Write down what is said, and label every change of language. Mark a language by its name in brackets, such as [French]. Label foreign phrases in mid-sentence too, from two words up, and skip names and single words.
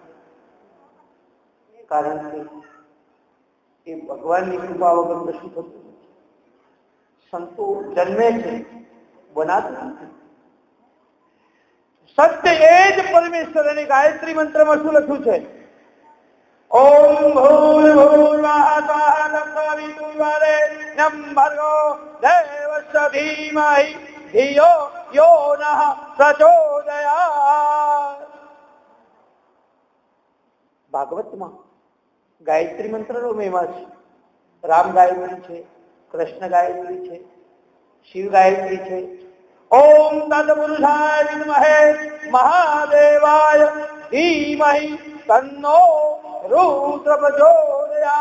[Gujarati] કારણ કે એ ભગવાનની કૃપા વગર કશું થતું નથી. સંતો જન્મે છે, બનાતું નથી. સત્ય એ જ પરમેશ્વર. અને ગાયત્રી મંત્રમાં શું લખ્યું છે? [Sanskrit] ઓમ ભૂર્ભુવઃ ભર્ગો દેવસ્ય ધીમહિ ધિયો યો નઃ પ્રચોદયાત્. [Gujarati] ભાગવતમાં ગાયત્રી મંત્રનો મહિમા છે. રામ ગાયત્રી છે, કૃષ્ણ ગાયત્રી છે, શિવ ગાયત્રી છે. [Sanskrit] ઓમ તત્પુરુષાય વિદ્મહે મહાદેવાય ધીમહિ તન્નો રુદ્ર પ્રચોદયાત્.